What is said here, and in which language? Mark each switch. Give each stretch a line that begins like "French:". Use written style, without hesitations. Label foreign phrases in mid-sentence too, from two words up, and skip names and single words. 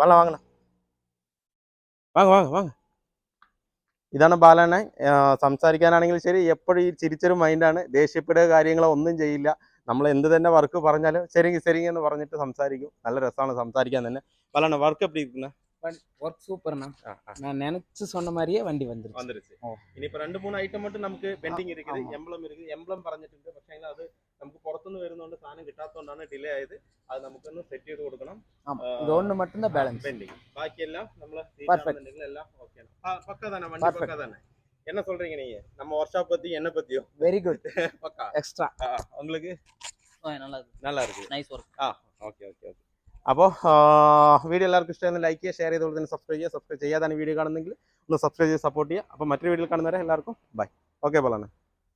Malayalam: വാങ്ങണം, വാങ്ങ. ഇതാണ് ബാലാണ്ണൻ. സംസാരിക്കാനാണെങ്കിൽ ശരി, എപ്പോഴും ഈ ചിരിച്ചൊരു മൈൻഡാണ്. ദേഷ്യപ്പെടുക കാര്യങ്ങളോ ഒന്നും ചെയ്യില്ല. നമ്മൾ എന്ത് തന്നെ വർക്ക് പറഞ്ഞാലും ശരിങ്ങി എന്ന് പറഞ്ഞിട്ട് സംസാരിക്കും. നല്ല രസമാണ് സംസാരിക്കാൻ തന്നെ. ബാലാണ്ണ വർക്ക്
Tamil: எப்படி இருக்குண்ணா?
Malayalam: ஒர்க் சூப்பர்ண்ணா. நான் நினைச்சு சொன்ன மாதிரியே வண்டி வந்துருச்சு. ഇനിയിപ്പോൾ 2-3 ഐറ്റം மட்டும் നമുക്ക് പെൻഡിങ് இருக்குது. എംബ്ലം പറഞ്ഞിട്ടുണ്ട്. പക്ഷേ അത് നമുക്ക് പുറത്തുനിന്ന് വരുന്നതുകൊണ്ട് സാധനം കിട്ടാത്തതുകൊണ്ടാണ് ഡിലേ ആയത്. അത് നമുക്കൊന്ന് സെറ്റ് ചെയ്ത് കൊടുക്കണം.
Tamil: இது ஒன்று மட்டும்தான் பேலன்ஸ் பெண்டிங். பாக்கியெல்லாம் நம்ம பர்ஃபெக்ட் எல்லாம் ஓகே. பக்கா தானே வண்டி, பக்கா தானே. என்ன சொல்றீங்க நீங்க நம்ம
English: work shop
Tamil: பத்தி என்ன பத்தியோ?
English: Very good.
Tamil: பக்கா எக்ஸ்ட்ரா. உங்களுக்கு நல்லா இருக்கு.
English: Nice work.
Malayalam: ഓക്കെ. അപ്പോൾ വീഡിയോ എല്ലാവർക്കും ഇഷ്ടമായിരുന്നു. ലൈക്ക് ചെയ്യുക, ഷെയർ ചെയ്തുകൊണ്ട് തന്നെ സബ്സ്ക്രൈബ് ചെയ്യാതാണ് വീഡിയോ കാണുന്നെങ്കിൽ ഒന്ന് സബ്സ്ക്രൈബ് ചെയ്ത് സപ്പോർട്ട് ചെയ്യുക. അപ്പോൾ മറ്റൊരു വീഡിയോയിൽ കാണുന്നവരെ എല്ലാവർക്കും ബൈ. ഓക്കെ പോലാണ്.